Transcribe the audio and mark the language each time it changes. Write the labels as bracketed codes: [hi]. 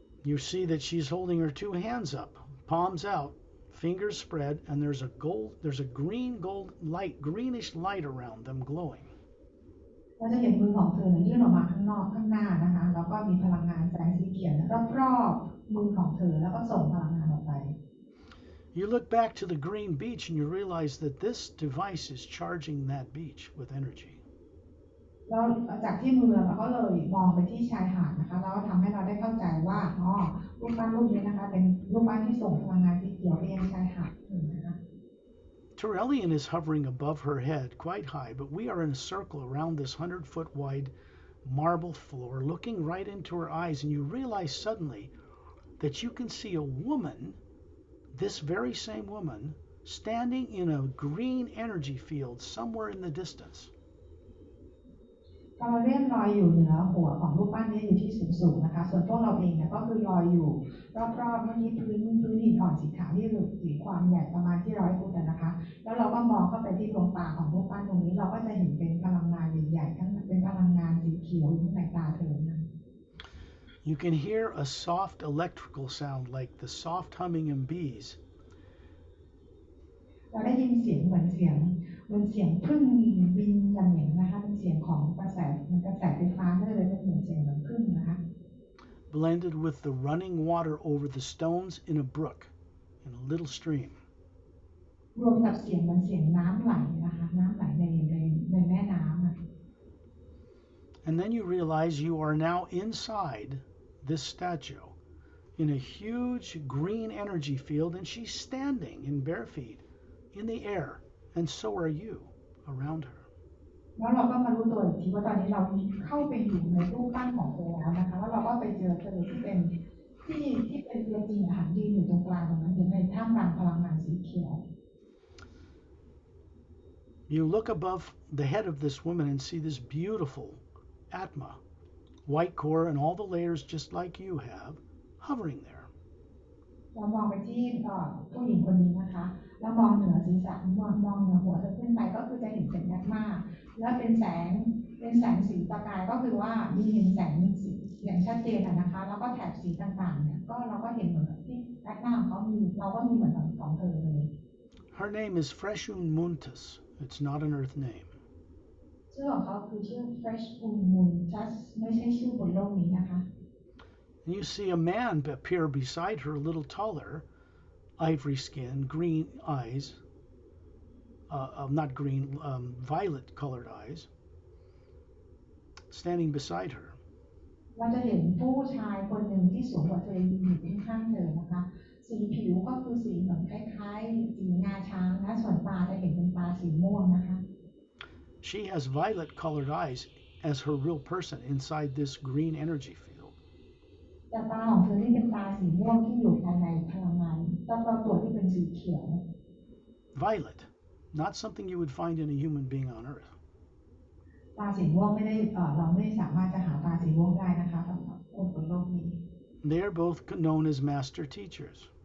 [en] You see that she's holding her two hands up, palms out, fingers spread, and there's a gold light, greenish light around them glowing. [th] เราจะเห็นมือของเธอยื่นออกมาข้างนอกข้างหน้านะคะแล้วก็มีพลังงานแสงสีเขียวรอบๆมือของเธอแล้วก็ส่งพลังงานออกไป [en] You look back to the green beach and you realize that this device is charging that beach with energy. [th] เราจากที่มือเราก็เลยมองไปที่ชายหาดนะคะแล้วทำให้เราได้เข้าใจว่ารูปปั้นรูปนี้นะคะเป็นรูปปั้นที่ส่งพลังงานสีเขียวไปยังชายหาดนะคะ [en] Turelian is hovering above her head quite high, but we are in a circle around this 100-foot wide marble floor, looking right into her eyes, and you realize suddenly that you can see a woman, this very same woman, standing in a green energy field somewhere in the distance. [th] เราเลื่อนลอยอยู่เหนือหัวของรูปปั้นนี้อยู่ที่สูงๆนะคะส่วนพวกเราเองเนี่ยก็คือลอยอยู่รอบๆเมื่อกี้พื้นหินอ่อนสีขาวที่มีความใหญ่ประมาณที่100 ฟุตนะคะแล้วเราก็มองเข้าไปที่ดวงตาของรูปปั้นตรงนี้เราก็จะเห็นเป็นพลังงานใหญ่ๆทั้งเป็นพลังงานสีเขียวอยู่ในตาเธอนะ [en] You can hear a soft electrical sound like the soft humming of bees. [th] เราได้ยินเสียงเหมือนเสียงพึ่งบินอย่างเงี้ยนะคะเป็นเสียงของกระแสไฟฟ้าก็เลยเป็นเหมือนเสียงเหมือนพึ่งนะคะ [en] Blended with the running water over the stones in a brook, in a little stream. [th] รวมกับเสียงเหมือนเสียงน้ำไหลนะคะน้ำไหลในแม่น้ำ [en] And then you realize you are now inside this statue in a huge green energy field, and she's standing in bare feet in the air, and so are you around her. [th] แล้วเราก็มารู้ตัวอีกทีว่าตอนนี้เราเข้าไปอยู่ในรูปปั้นของเธอแล้วนะคะแล้วเราก็ไปเจอเธอที่เป็นตัวจริงค่ะยืนอยู่ตรงกลางตรงนั้นอยู่ในท่ามกลางพลังงานสีเขียว [en] You look above the head of this woman and see this beautiful Atma, white core and all the layers just like you have, hovering there. [th] เรามองไปที่ผู้หญิงคนนี้นะคะแล้วมองเหนือศีรษะมองเหนือหัวเธอขึ้นไปก็คือจะเห็นเป็นแอตมาแล้วเป็นแสงสีประกายก็คือว่ามีเห็นแสงสีอย่างชัดเจนนะคะแล้วก็แถบสีต่างๆเนี่ยก็เราก็เห็นเหมือนกับที่แอตมาของเขามีเราก็มีเหมือนของเธอเลย [en] Her name is Freshun Muntus. It's not an earth name. [th] ชื่อของเขาคือชื่อ Fresh Moon Just ไม่ใช่ชื่อบนโลกนี้นะคะ [en] And you see a man appear beside her, a little taller, ivory skin, green eyes, not green, violet colored eyes, standing beside her. [th] เราจะเห็นผู้ชายคนหนึ่งที่สูงกว่าเธอยืนอยู่ข้างๆเธอนะคะสีผิวก็คือสีเหมือนคล้ายๆสีงาช้างนะส่วนตาจะเห็นเป็นตาสีม่วงนะคะ [en] She has violet colored eyes as her real person inside this green energy field. [th] แต่ตาของเธอที่เป็นตาสีม่วงที่อยู่ภายในพลังงานรอบๆตัวที่เป็นสีเขียว [en] Violet, not something you would find in a human being on earth. [th] ตาสีม่วงไม่ได้เราไม่สามารถจะหาตาสีม่วงได้นะคะสำหรับคนบนโลกนี้ [en] They are both known as master teachers.